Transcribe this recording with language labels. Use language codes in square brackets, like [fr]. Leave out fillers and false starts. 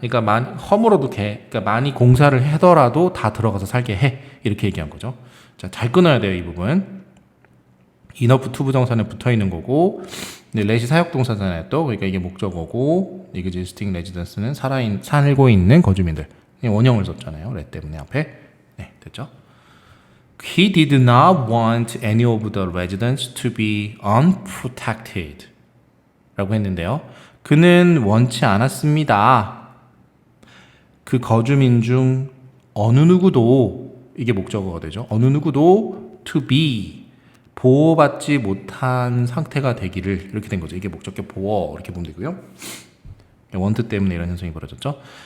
[ko] 그러니까 허물어도 그러니까 많이 공사를 하더라도 다 들어가서 살게 해. 이렇게 얘기한 거죠. 자, 잘 끊어야 돼요. 이 부분. enough to 부정사는 붙어 있는 거고 let이 사역동사잖아요. 또 그러니까 이게 목적어고 existing residence는 살고 있는 거주민들. 원형을 썼잖아요. let 때문에 앞에. 네, 됐죠? [en] He did not want any of the residents to be unprotected. [ko] 라고 했는데요. 그는 원치 않았습니다. 그 거주민 중 어느 누구도 이게 목적어가 되죠. 어느 누구도 to be 보호받지 못한 상태가 되기를 이렇게 된 거죠. 이게 목적격 보호 이렇게 보면 되고요. want 때문에 이런 현상이 벌어졌죠.